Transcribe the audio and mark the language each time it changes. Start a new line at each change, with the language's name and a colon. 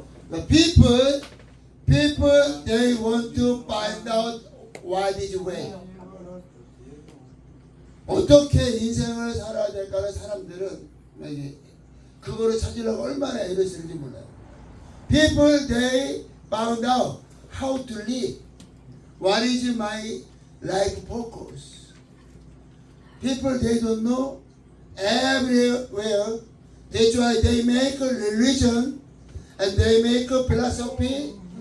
English: The people, they want to find out what is way.
Korean: 어떻게 인생을 살아야 될까를 사람들은 그거를 찾으려고 얼마나 애를 쓰는지 몰라요.
English: People, they found out how to live. What is my life purpose? People, they don't know everywhere. That's why they make a religion and they make a philosophy.